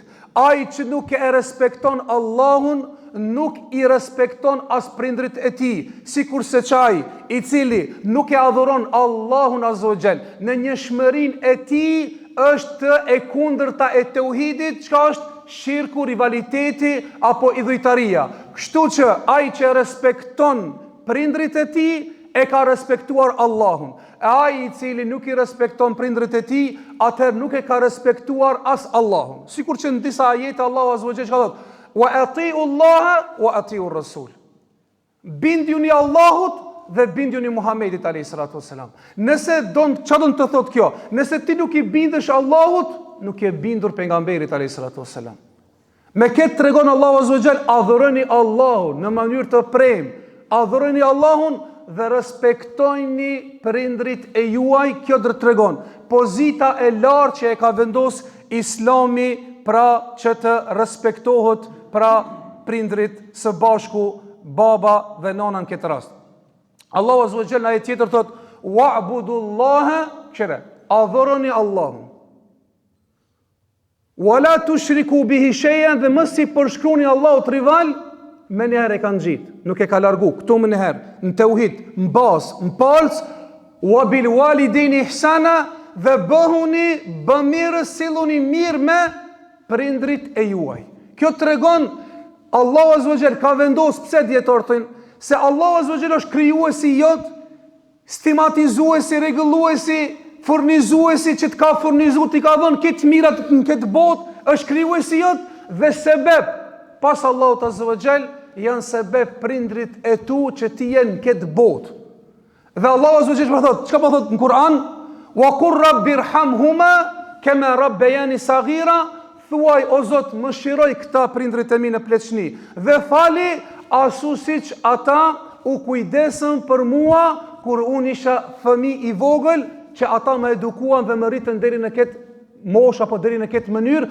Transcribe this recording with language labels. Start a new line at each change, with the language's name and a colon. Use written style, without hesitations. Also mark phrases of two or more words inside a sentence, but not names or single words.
Albanian: Ai që nuk e respekton Allahun, nuk i respekton as prindrit e tij, sikurse ai i cili nuk e adhuron Allahun
Arabic: عز وجل
Albanian: në njohshmërinë e tij është e kundërta e tauhidit, çka është shirku, rivaliteti apo idhujtaria. Kështu që ai që respekton prindrit e tij e ka respektuar Allahun. E ai i cili nuk i respekton prindrit e tij, atëherë nuk e ka respektuar as Allahun. Sikur që në disa ajete Allahu
Arabic: عز وجل
Albanian: ka thënë:
Arabic: "وأطيعوا الله وأطيعوا الرسول."
Albanian: Bindjuni Allahut dhe bindjuni Muhamedit
Arabic: عليه الصلاة والسلام.
Albanian: Nëse çfarë do të thotë kjo? Nëse ti nuk i bindesh Allahut, nuk je bindur pejgamberit
Arabic: عليه الصلاة والسلام.
Albanian: Me këtë tregon Allahu
Arabic: عز وجل:
Albanian: adhuroni Allahun në mënyrë të premtë, adhuroni Allahun dhe respektojni prindrit e juaj. Kjo do të tregon pozita e lartë që e ka vendos Islami, pra që të respektohet pra prindrit së bashku, baba dhe nana në këtë rast. Allahu
Arabic: عز وجل
Albanian: në ajet tjetër thot: "Wa'budullaha", qëre, adhuroni Allahun.
Arabic: "ولا تشركوا به شيئا",
Albanian: dhe mos i përshkruni Allahut rival. Me njëherë e kanë gjitë, nuk e ka largu, këtu me njëherë, në tauhid, në bazë, në palës:
Arabic: "وبالوالدين إحسانا",
Albanian: dhe bëhuni bamirës, silluni mirë me prindrit e juaj. Kjo tregon Allahu
Arabic: عز وجل
Albanian: ka vendos, pse dietartin, se Allahu
Arabic: عز وجل
Albanian: është krijuesi jot, stigmatizuesi, rregulluesi, furnizuesi që të ka furnizuar, ti ka dhënë këtë mirat në këtë botë, është krijuesi jot dhe sebeb pas Allahut
Arabic: عز وجل
Albanian: janë sebeb prindrit e tu që ti jenë në këtë botë. Dhe Allahu
Arabic: عز وجل
Albanian: po thot, çka po thot në Kur'an?
Arabic: "وقل رب ارحمهما كما ربياني صغيرا",
Albanian: thuaj o Zot, mëshiroj këta prindrit e mi në pleqni dhe fali ashtu siç ata u kujdesën për mua kur unë isha fëmijë i vogël, që ata më edukuan dhe më rritën deri në këtë moshë apo deri në këtë mënyrë.